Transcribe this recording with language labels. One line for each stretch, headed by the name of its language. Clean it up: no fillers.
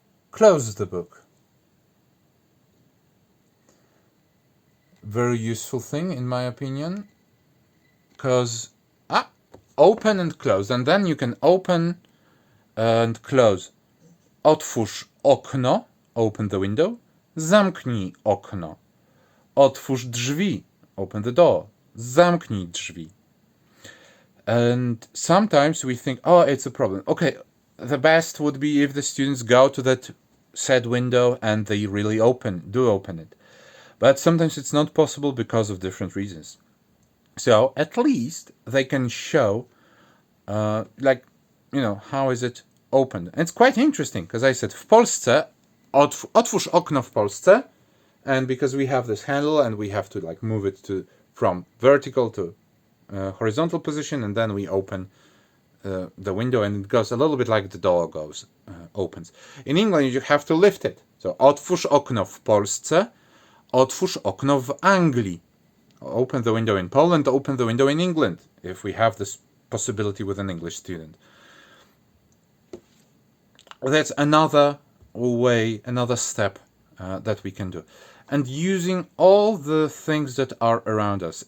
English: Close the book. Very useful thing, in my opinion, because open and close, and then you can open and close.
Polish: Otwórz okno,
English: open the window.
Polish: Zamknij okno. Otwórz drzwi,
English: open the door.
Polish: Zamknij drzwi.
English: And sometimes we think, oh, it's a problem. Okay, the best would be if the students go to that said window and they really do open it. But sometimes it's not possible because of different reasons. So at least they can show, how is it opened. And it's quite interesting, because I said,
Polish: w Polsce, otwórz okno w Polsce,
English: and because we have this handle and we have to move it from vertical to horizontal position, and then we open the window, and it goes a little bit like the door opens. In England, you have to lift it.
Polish: So otwórz okno w Polsce, otwórz okno w Anglii.
English: Open the window in Poland, open the window in England, if we have this possibility with an English student. That's another way, another step that we can do. And using all the things that are around us.